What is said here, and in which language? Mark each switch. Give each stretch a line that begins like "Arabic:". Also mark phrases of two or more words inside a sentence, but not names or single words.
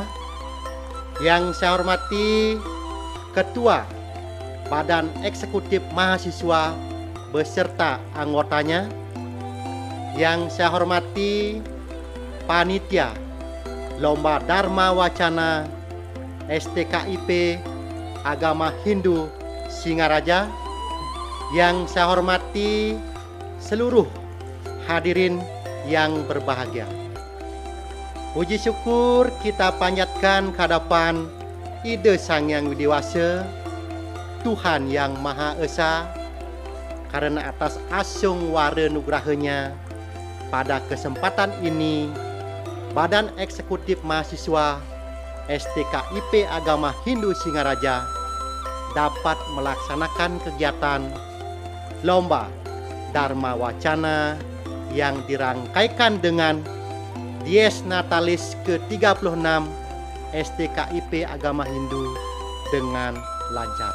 Indonesian: yang saya hormati Ketua Badan Eksekutif Mahasiswa beserta anggotanya, yang saya hormati Panitia Lomba Dharma Wacana STKIP Agama Hindu Singaraja, yang saya hormati seluruh hadirin yang berbahagia. Puji syukur kita panjatkan ke hadapan Ide Sang Yang Widiwasa, Tuhan yang Maha Esa, karena atas asung wara nugrahanya pada kesempatan ini Badan Eksekutif Mahasiswa STKIP Agama Hindu Singaraja dapat melaksanakan kegiatan Lomba Dharma Wacana yang dirangkaikan dengan Dies Natalis ke-36 STKIP Agama Hindu dengan lancar.